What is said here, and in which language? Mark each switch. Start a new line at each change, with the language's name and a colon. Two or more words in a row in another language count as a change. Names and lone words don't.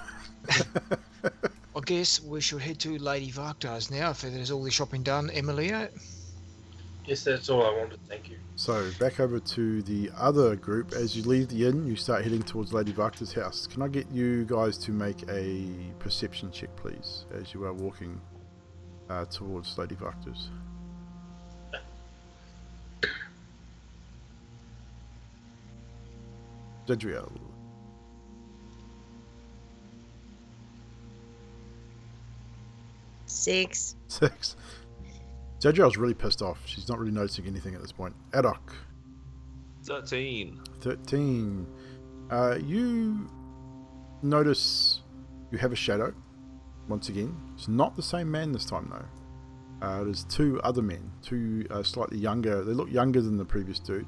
English: I guess we should head to Lady Wachters now, if there's all the shopping done, Emilia. Yes, that's all I wanted. Thank you. So, back over to the other group. As you leave the inn, you start heading towards Lady Wachters' house. Can I get you guys to make a perception check, please, as you are walking towards Lady Wachters? Jadriel. 6. 6. Jadriel's really pissed off. She's not really noticing anything at this point. Adok. 13. 13. You notice you have a shadow. Once again, it's not the same man this time though. There's two other men, two slightly younger. They look younger than the previous dude.